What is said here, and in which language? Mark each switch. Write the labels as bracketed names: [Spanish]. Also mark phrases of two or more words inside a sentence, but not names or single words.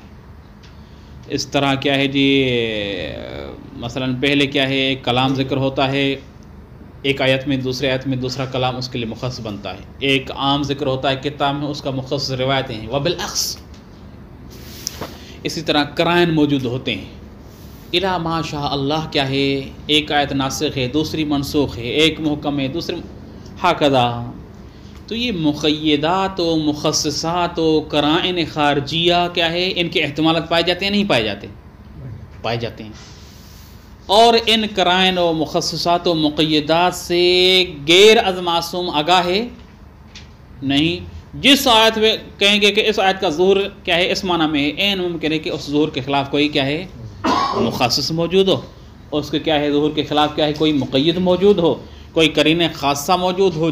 [Urdu] اس طرح کیا ہے جی مثلا پہلے کیا ہے کلام ذکر ہوتا ہے ایک آیت میں، دوسرے آیت میں دوسرا کلام اس کے لیے مخصص بنتا ہے. ایک عام ذکر ہوتا ہے کتاب میں، اس کا مخصص روایتیں ہیں. وبالعکس اسی طرح قرائن موجود ہوتے ہیں. [Arabic] الا ما شاء اللہ [Urdu] کیا ہے ایک آیت ناسخ ہے، دوسری منسوخ ہے، ایک محکم ہے، دوسری ہاکذا. تو یہ مقیدات و مخصصات و قرائن خارجیہ کیا ہے، ان کے احتمالات پائے جاتے ہیں نہیں پائے جاتے؟ پائے جاتے ہیں. اور ان قرائن و مخصصات و مقیدات سے غیر از معصوم آگاہ ہے نہیں. جس آیت میں کہیں گے کہ اس آیت کا ظہور کیا ہے اس معنی میں ہے، عین ممکن ہے کہ اس ظہور کے خلاف کوئی کیا ہے مخصص موجود ہو، اس کے کیا ہے ظہور کے خلاف کیا ہے کوئی مقید موجود ہو، کوئی قرینہ خاصہ موجود ہو.